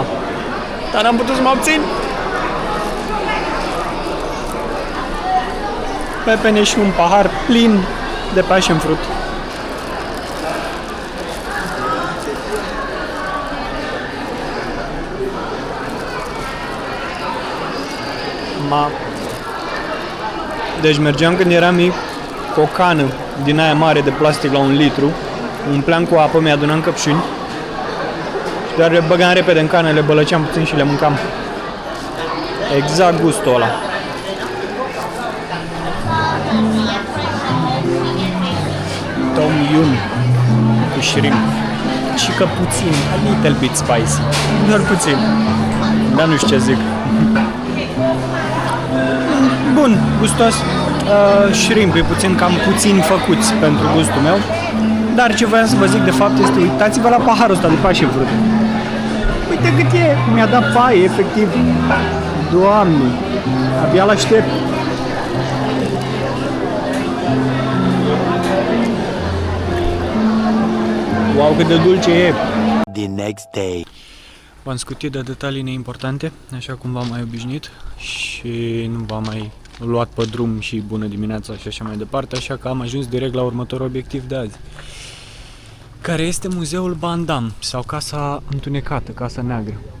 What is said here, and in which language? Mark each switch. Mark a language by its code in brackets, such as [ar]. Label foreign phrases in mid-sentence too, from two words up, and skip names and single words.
[ro] Dar n-am putut să mă obțin. Pepene și un pahar plin de [en] passion fruit. [ro] Deci mergeam când eram mic cu o cană din aia mare de plastic la 1 litru, umpleam cu apă, mi-adunam căpșuni și doar le băgam repede în cană, le bălăceam puțin și le mâncam. Exact gustul ăla. Tom Yum cu shrimp și că puțin, [en] a little bit spicy, [ro] doar puțin, dar nu știu ce zic. Bun, gustos. Shrimp e puțin, cam puțin făcuți pentru gustul meu. Dar ce voiam să vă zic de fapt este, uitați-vă la paharul ăsta de [en] passion fruit. [ro] Uite cât e, mi-a dat paie, efectiv. Doamne, abia l-aștept. Wow, cât de dulce e. [en] The next day. [ro] V-am scutit de detalii neimportante, așa cum v-am mai obișnuit și nu v-am mai luat pe drum și bună dimineața și așa mai departe, așa că am ajuns direct la următorul obiectiv de azi, care este Muzeul Bandam sau Casa Întunecată, Casa Neagră.